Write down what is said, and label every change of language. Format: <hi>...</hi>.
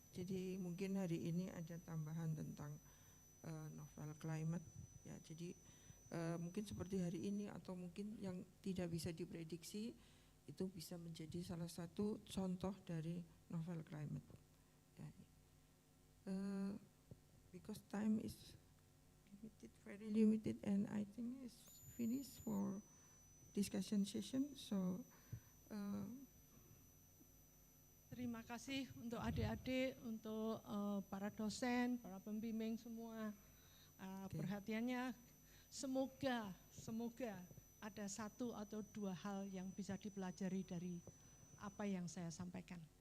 <id>Jadi mungkin hari ini ada tambahan tentang novel climate. Ya, jadi mungkin seperti hari ini atau mungkin yang tidak bisa diprediksi itu bisa menjadi salah satu contoh dari novel climate. Ya.</id> <en>Because time is limited, very limited, and I think it's finished for discussion session. So</en> <id>terima kasih untuk adik-adik, untuk para dosen, para pembimbing semua perhatiannya. Semoga ada satu atau dua hal yang bisa dipelajari dari apa yang saya sampaikan.</id>